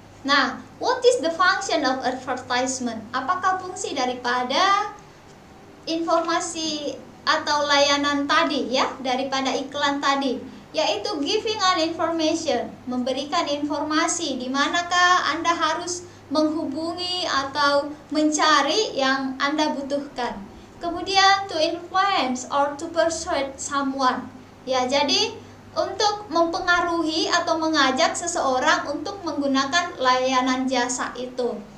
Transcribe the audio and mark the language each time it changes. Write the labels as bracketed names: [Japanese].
[English] Nah, what is the function of advertisement? [Indonesian] Apakah fungsi daripada informasi atau layanan tadi ya, daripada iklan tadi? Yaitu [English] giving an information, [Indonesian] memberikan informasi di manakah Anda harus menghubungi atau mencari yang Anda butuhkan. [English] Kemudian to influence or to persuade someone. [Indonesian] Ya, jadi untuk mempengaruhi atau mengajak seseorang untuk menggunakan layanan jasa itu.